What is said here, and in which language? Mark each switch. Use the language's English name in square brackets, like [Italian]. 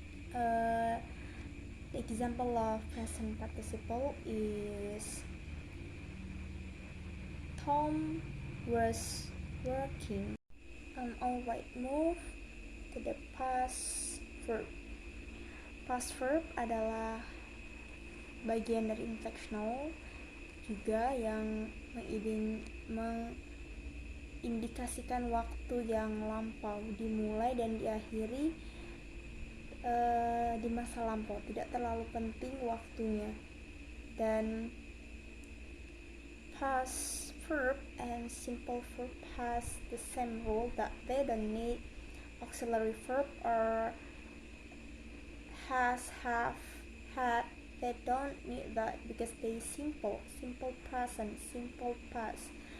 [English] The example of present participle is Tom was working. Alright, move to the past verb. [Indonesian] Past verb adalah bagian dari inflectional juga yang mengindikasikan waktu yang lampau, dimulai dan diakhiri di masa lampau, tidak terlalu penting waktunya. [English] Dan past verb and simple verb has the same rule that they don't need auxiliary verb or has, have, had. They don't need that because they simple present, simple past.